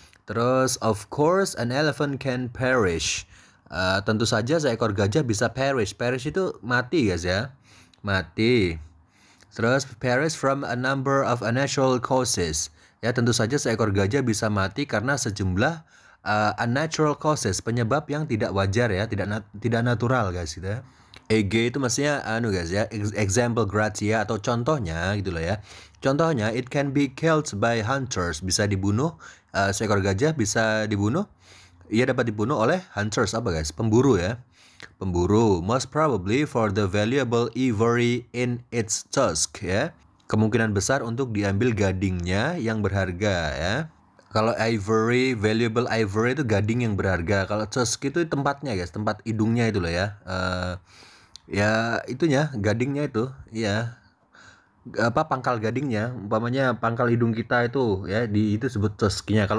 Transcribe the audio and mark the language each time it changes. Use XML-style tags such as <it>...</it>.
<id>Terus,</id> <en>of course, an elephant can perish.</en> <id>Tentu saja seekor gajah bisa perish. Perish itu mati guys ya. Mati. Terus,</id> <en>perish from a number of unnatural causes.</en> <id>Ya, tentu saja seekor gajah bisa mati karena sejumlah unnatural causes, penyebab yang tidak wajar ya, tidak natural guys gitu ya. EG itu maksudnya guys ya, example gratia atau contohnya gitu loh ya. Contohnya,</id> <en>it can be killed by hunters,</en> <id>bisa dibunuh, seekor gajah bisa dibunuh, ia dapat dibunuh oleh hunters, apa guys? Pemburu ya.</id> <en>Pemburu, most probably for the valuable ivory in its tusk ya.</en> <id>Kemungkinan besar untuk diambil gadingnya yang berharga ya. Kalau ivory, valuable ivory itu gading yang berharga. Kalau tusk itu tempatnya guys, tempat hidungnya itu loh ya. Ya itunya, gadingnya itu, ya. Apa pangkal gadingnya, umpamanya pangkal hidung kita itu ya, itu disebut tusknya.</id>